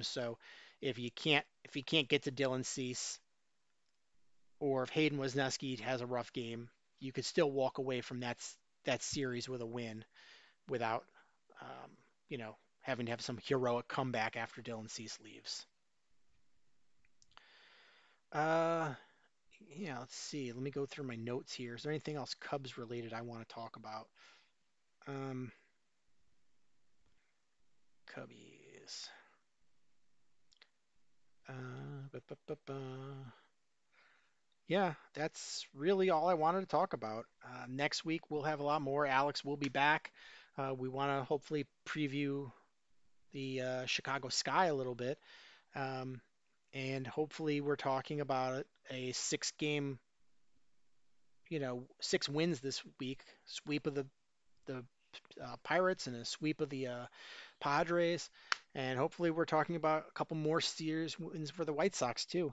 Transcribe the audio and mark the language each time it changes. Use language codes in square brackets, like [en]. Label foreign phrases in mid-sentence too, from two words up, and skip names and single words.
[en] So if you can't get to Dylan Cease, or if Hayden Wesneski has a rough game, you could still walk away from that series with a win without um, having to have some heroic comeback after Dylan Cease leaves. Uh, yeah, let's see. Let me go through my notes here. Is there anything else Cubs related I want to talk about? Um, Cubbies. Ba, ba, ba, ba. Yeah, that's really all I wanted to talk about. Next week we'll have a lot more. Alex will be back. We want to hopefully preview the Chicago Sky a little bit, um, and hopefully we're talking about a six-game, 6 wins this week, sweep of the Pirates and a sweep of the Padres, and hopefully we're talking about a couple more series wins for the White Sox too.